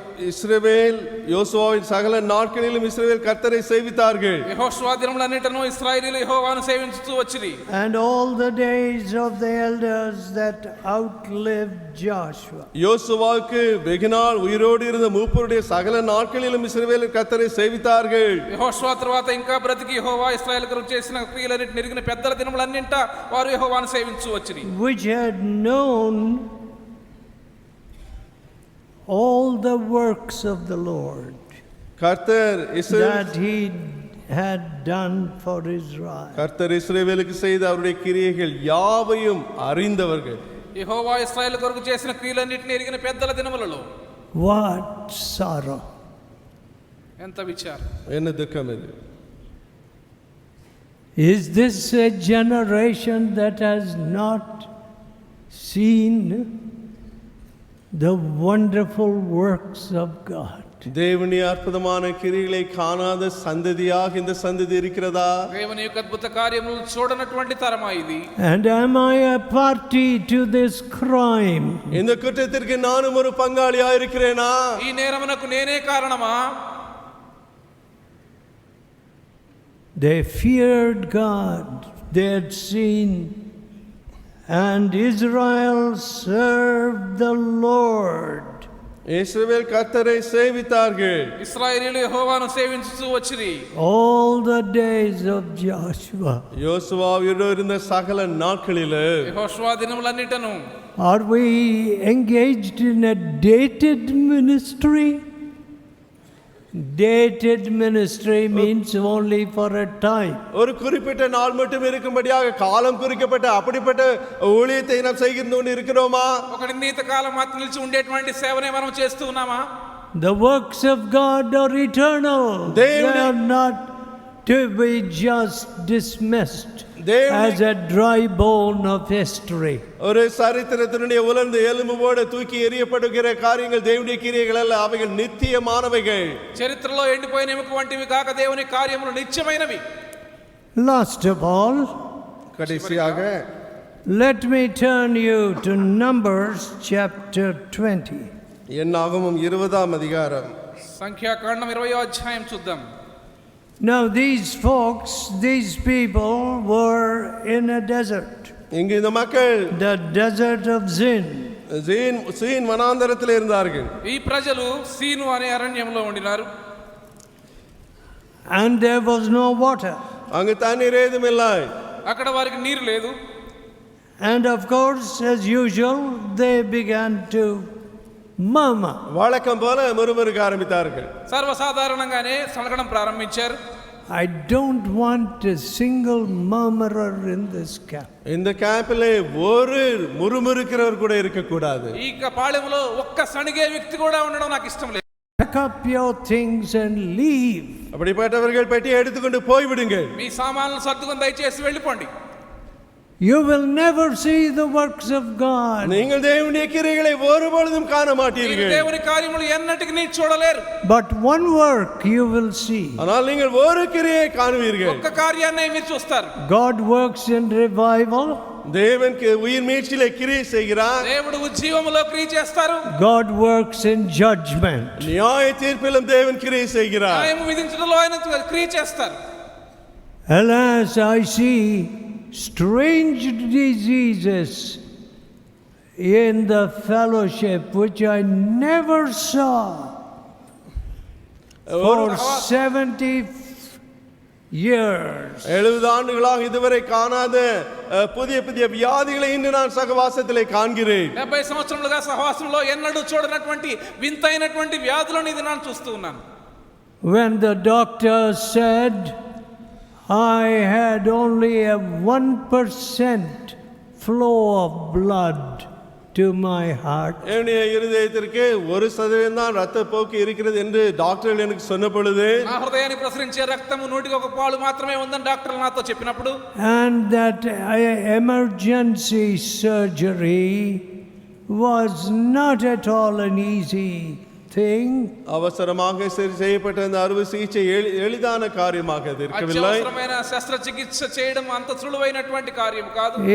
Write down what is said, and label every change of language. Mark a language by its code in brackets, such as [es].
[ta] இஸ்ரவேல் யோசுவாவின் சகல நாட்களிலும் இஸ்ரவேல் கர்த்தரை சேவித்தார்கள். [te] యెహోషువ దినములన్నిటను ఇశ్రాయేలీయులు యెహోవాను సేవించుతూ వచ్చిరి. [en] And all the days of the elders that outlived Joshua. [ta] யோசுவாவுக்கு வெகுநாள் உயிரோடு இருந்த மூப்பருடைய சகல நாட்களிலும் இஸ்ரவேல் கர்த்தரை சேவித்தார்கள். [te] యెహోషువ తర్వాత ఇంకా బ్రతికి యెహోవా ఇశ్రాయేలు కొరకు చేసిన క్రియలన్నిటిని ఎరిగిన పెద్దల దినములన్నింట వారు యెహోవాను సేవించు వచ్చిరి. [en] Which had known all the works of the Lord [ta] கர்த்தர் [en] that he had done for Israel. [ta] கர்த்தர் இஸ்ரவேலுக்கு செய்த அவருடைய கிரியைகள் யாவையும் அறிந்தவர்கள். [te] యెహోవా ఇశ్రాయేలు కొరకు చేసిన క్రియలన్నిటిని ఎరిగిన పెద్దల దినములలో [en] What sorrow! [te] ఎంత విచారం, [ta] என்ன துக்கம் இது? [en] Is this a generation that has not seen the wonderful works of God? [ta] தேவனுடைய அற்புதமான கிரியைகளை காணாத சந்ததியாக இந்த சந்ததி இருக்கிறதா? [te] దేవుని యొక్క అద్భుత కార్యములను చూడనటువంటి తరమా ఇది? [en] And am I a party to this crime? [ta] இந்த குற்றத்திற்கு நானும் ஒரு பங்காளியா இருக்கிறேனா? [te] ఈ నేరమునకు నేనే కారణమా? [en] They feared God. They had seen, and Israel served the Lord. [ta] இஸ்ரவேல் கர்த்தரை சேவித்தார்கள். [te] ఇశ్రాయేలీయులు యెహోవాను సేవించుతూ వచ్చిరి. [en] All the days of Joshua. [ta] யோசுவாவோடு இருந்த சகல நாட்களிலே [te] యెహోషువ దినములన్నిటను [en] Are we engaged in a dated ministry? Dated ministry means only for a time. [ta] ஒரு குறிப்பிட்ட நாள் மட்டும் இருக்கும்படியாக காலம் குறிக்கப்பட்ட அப்படிப்பட்ட ஊழியத்தை நாம் செய்து கொண்டு இருக்கிறோமா? [te] ఒక నిర్ణీత కాలం మాత్రం నిలిచి ఉండేటువంటి సేవనే మనం చేస్తూ ఉన్నామా? [en] The works of God are eternal. They are not to be just dismissed as a dry bone of history. [ta] ஒரு சரித்திரத்தினுடைய உலர்ந்த எலும்போடு தூக்கி எறியப்படுகிற காரியங்கள் தேவனுடைய கிரியைகள் அல்ல, அவைகள் நித்தியமானவைகள். [te] చరిత్రలో ఎండిపోయిన ఎముక వంటివి కాక దేవుని కార్యములు నిత్యమైనవి. [en] Last of all, [ta] கடைசியாக [en] let me turn you to Numbers chapter 20. [ta] என்னாகமம் 20ஆம் அதிகாரம். [te] సంఖ్యాకాండం 20వ అధ్యాయం చూద్దాం. [en] Now these folks, these people were in a desert. [ta] இங்கு இந்த மக்கள் [en] The desert of Zin. [ta] Scene வனாந்தரத்தில் இருந்தார்கள். [te] ఈ ప్రజలు సీను అనే అరణ్యంలో ఉండినారు. [en] And there was no water. [ta] அங்கு தண்ணீர் ஏதும் இல்லை. [te] అక్కడ వారికి నీరు లేదు. [en] And of course, as usual, they began to murmur. [ta] வழக்கம் போல முறுமுறுக்க ஆரம்பித்தார்கள். [te] సర్వసాధారణంగానే సనగడం ప్రారంభించారు. [en] I don't want a single murmurer in this camp. [ta] இந்த கேம்பிலே ஒரு முறுமுறுக்கிறவர் கூட இருக்க கூடாது. [te] ఈ పాళెంలో ఒక్క సణిగే వ్యక్తి కూడా ఉండడం నాకు ఇష్టం లేదు. [en] Pack up your things and leave. [ta] அப்படிப்பட்டவர்கள் பெட்டியை எடுத்துக்கொண்டு போய்விடுங்கள். [te] మీ సామాన్లు సర్దుకొని దయచేసి వెళ్ళిపోండి. [en] You will never see the works of God. [ta] நீங்கள் தேவனுடைய கிரியைகளை ஒருபொழுதும் காண மாட்டீர்கள். [te] దేవుని కార్యములు ఎన్నటికి నీ చూడలేరు. [en] But one work you will see. [ta] ஆனால் நீங்கள் ஒரு கிரியை காணுவீர்கள். [te] ఒక్క కార్యాన్ని మీరు చూస్తారు. [en] God works in revival. [ta] தேவன் உயிர் மீட்சிலே கிரியை செய்கிறார். [te] దేవుడు ఉజ్జీవములో క్రియ చేస్తారు. [en] God works in judgment. [ta] நியாய தீர்ப்பிலும் தேவன் கிரியை செய்கிறார். [te] న్యాయం విధించడంలో ఆయన క్రియ చేస్తారు. [en] Alas, I see strange diseases in the fellowship which I never saw for 70 years. [ta] 70 ஆண்டுகளாக இதுவரை காணாத புதிய புதிய வியாதிகளை இன்று நான் சகவாசத்திலே காண்கிறேன். [te] 70 సంవత్సరములుగా సహవాసంలో ఎన్నడూ చూడనటువంటి వింతైనటువంటి వ్యాధులను ఇది నేను చూస్తూ ఉన్నాను. [en] When the doctor said I had only a 1% flow of blood to my heart, [ta] என்னுடைய இருதயத்திற்கு 1% தான் இரத்த போக்கு இருக்கிறது என்று டாக்டர்கள் எனக்கு சொன்ன பொழுது, [te] నా హృదయానికి ప్రసరించే రక్తము 1 మాత్రమే ఉందని డాక్టర్లు నాతో చెప్పినప్పుడు, [en] and that emergency surgery was not at all an easy thing. [ta] அவசரமாக செய்யப்பட்ட அந்த அறுவை சிகிச்சை எளிதான காரியமாக அது இருக்கவில்லை. [te] అత్యవసరమైన శస్త్రచికిత్స చేయడం అంత సులువైనటువంటి కార్యం కాదు.